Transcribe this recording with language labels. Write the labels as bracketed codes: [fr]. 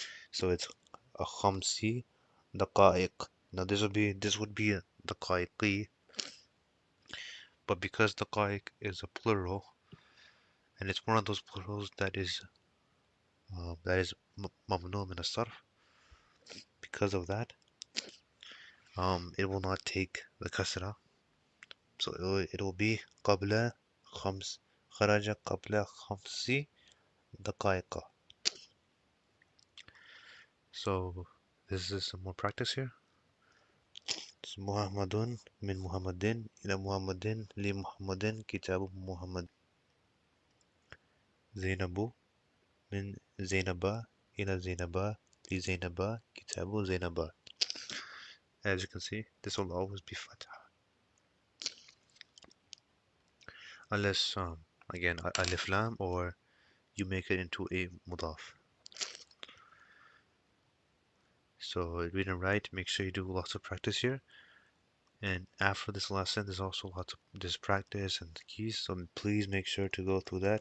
[en] So it's a khamsi daqaiq. Now this would be a daqaiqi, but because daqaiq is a plural, and it's one of those plurals that is mamnu min as-sarf, because of that, it will not take the kasra. So it will be [ar] قبل خمس. خرج قبل 5 دقائق. [en] So this is some more practice here. [ar] It's محمد من محمد إلى محمد لمحمد كتاب محمد. زينب من زينب إلى زينب لزينب كتاب زينب. [en] As you can see, this will always be fatha, unless again alif lam or you make it into a mudaf. So read and write, make sure you do lots of practice here. And after this lesson, there's also lots of this practice and keys, so please make sure to go through that.